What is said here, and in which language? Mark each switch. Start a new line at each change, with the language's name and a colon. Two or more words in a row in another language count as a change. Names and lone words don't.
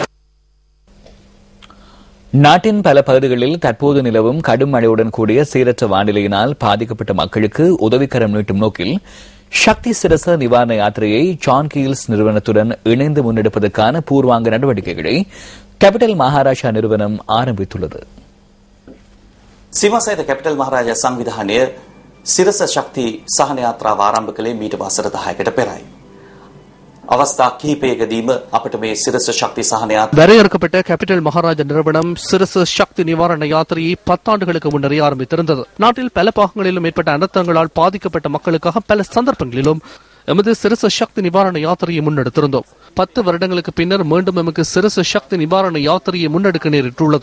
Tamil: நாட்டின் பல பகுதிகளில் தற்போது நிலவும் கடும் மழையுடன் கூடிய சீரற்ற வானிலையினால் பாதிக்கப்பட்ட மக்களுக்கு உதவிக்கரம் நீட்டும் நோக்கில் சக்தி சிரச நிவாரண யாத்திரையை ஜான் கீல்ஸ் நிறுவனத்துடன் இணைந்து முன்னெடுப்பதற்கான பூர்வாங்க நடவடிக்கைகளை கேபிட்டல் மகாராஜா நிறுவனம் ஆரம்பித்துள்ளது.
Sinhala: සිවසයිද කැපිටල් මහරජා සංවිධානය සිරස ශක්ති සහන යාත්‍රාව ආරම්භ කළේ මීට වසර 10කට පෙරයි. අවස්ථා කිහිපයකදීම අපිට මේ සිරස ශක්ති සහන යාත්‍රා
Tamil: வரையறுக்கப்பட்ட கேபிட்டல் மகாராஜா நிறுவனம் சிரச சக்தி நிவாரண யாத்திரையை 10 ஆண்டுகளுக்கு முன்னரே ஆரம்பித்திருந்தது. நாட்டில் பல பாகங்களிலும் ஏற்பட்ட அனர்த்தங்களால் பாதிக்கப்பட்ட மக்களுக்காக பல சந்தர்ப்பங்களிலும் எமது சிரச சக்தி நிவாரண யாத்திரையை முன்னெடுத்திருந்தோம். 10 வருடங்களுக்கு பின்னர் மீண்டும் எமக்கு சிரச சக்தி நிவாரண யாத்திரையை முன்னெடுக்க நேரிட்டுள்ளது.